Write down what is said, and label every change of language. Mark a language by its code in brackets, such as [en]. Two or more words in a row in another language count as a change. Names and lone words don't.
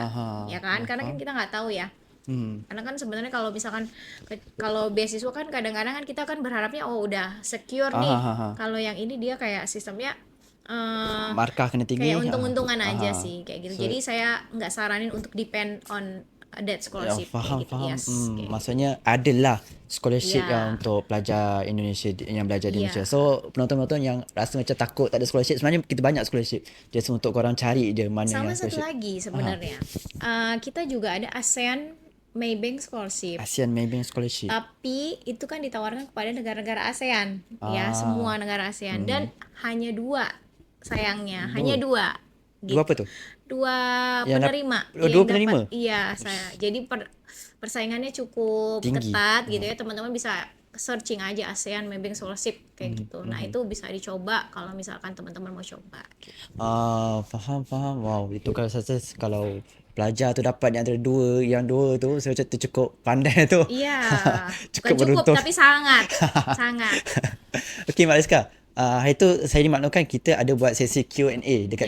[id] Ya kan? Karena kan kita nggak tahu ya. Karena kan sebenarnya kalau misalkan kalau beasiswa kan kadang-kadang kan kita kan berharapnya udah secure nih. Kalau yang ini dia kayak sistemnya [ms] Markah kena tinggi. [id] kayak untung-untungan aja sih kayak gitu. Jadi saya nggak saranin untuk [en] depend on that scholarship [ms] Faham, [id] kayak gitu. [ms] faham. [id] Yes, kayak [ms] Maksudnya adalah scholarship [id] Ya. yang untuk pelajar Indonesia yang belajar di Ya. Malaysia. [ms] So, penonton-penonton yang rasa macam takut tak ada scholarship, sebenarnya kita banyak scholarship. Just untuk korang cari je mana [id] Sama yang satu scholarship. lagi sebenarnya. Kita juga ada ASEAN Maybank Scholarship. ASEAN Maybank Scholarship. Tapi itu kan ditawarkan kepada negara-negara ASEAN, ya semua negara ASEAN, dan hanya 2 sayangnya, hanya 2. [ms] Dua apa tu? 2 [id] Yang penerima. dua yang penerima? dapat. Iya, saya. Jadi persaingannya cukup Tinggi. ketat gitu ya. Teman-teman bisa searching aja ASEAN Maybank Scholarship kayak gitu. Nah, itu bisa dicoba kalau misalkan teman-teman mau coba. [ms] Faham, faham. Wow, itu kalau saya kalau pelajar tu dapat di antara yang dua tu, saya macam tu cukup pandai tu. [id] Iya, [ms] Cukup [id] bukan cukup [ms] beruntung. [id] tapi sangat, sangat. [ms] Okey, Mak Rizka. Hari tu saya dimaklumkan kita ada buat sesi Q&A dekat